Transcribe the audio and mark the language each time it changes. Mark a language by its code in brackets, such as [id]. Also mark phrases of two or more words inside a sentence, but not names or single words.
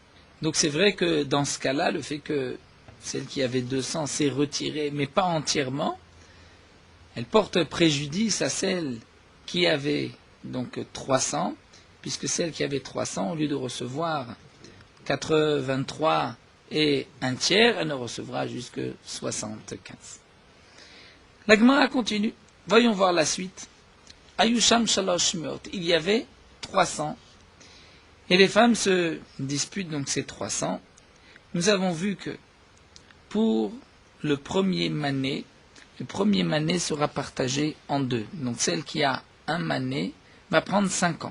[fr] Donc c'est vrai que dans ce cas-là, le fait que celle qui avait 200 s'est retirée, mais pas entièrement, elle porte préjudice à celle qui avait donc 300, puisque celle qui avait 300, au lieu de recevoir 83 et un tiers, elle ne recevra jusque 75. La Gemara continue. Voyons voir la suite. [he] היו שם שלוש מאות. [fr] Il y avait 300. Et les femmes se disputent donc ces 300. Nous avons vu que pour le premier mané sera partagé en deux. Donc celle qui a un mané va prendre 50.